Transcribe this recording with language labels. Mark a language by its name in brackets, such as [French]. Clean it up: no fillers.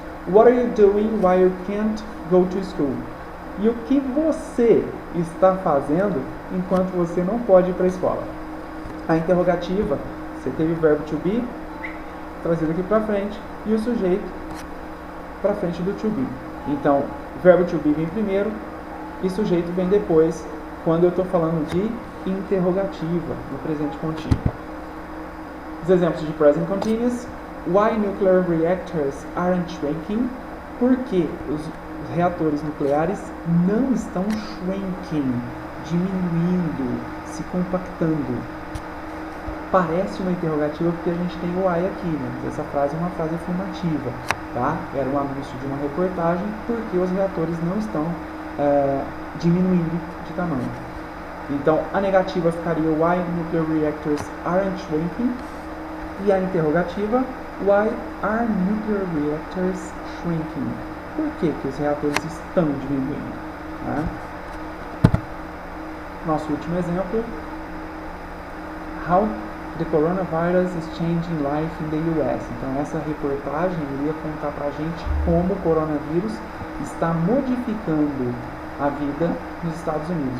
[English] What are you doing while you can't go to school? [Portuguese] E o que você está fazendo enquanto você não pode ir para a escola? A interrogativa, você teve o verbo to be trazido aqui para frente e o sujeito para frente do to be. Então, o verbo to be vem primeiro e sujeito vem depois, quando eu estou falando de interrogativa no presente contínuo. Os exemplos de present continuous. [English] Why nuclear reactors aren't shrinking? [Portuguese] Por que os reatores nucleares não estão shrinking, diminuindo, se compactando? Parece uma interrogativa porque a gente tem o why aqui, né? Essa frase é uma frase afirmativa, tá? Era um anúncio de uma reportagem porque os reatores não estão diminuindo de tamanho. Então, a negativa ficaria [English] why nuclear reactors aren't shrinking? [Portuguese] E a interrogativa, [English] why are nuclear reactors shrinking? [Portuguese] por que os reatores estão diminuindo. Né? Nosso último exemplo, [English] How the coronavirus is changing life in the US. [Portuguese] Então essa reportagem iria contar para a gente como o coronavírus está modificando a vida nos Estados Unidos.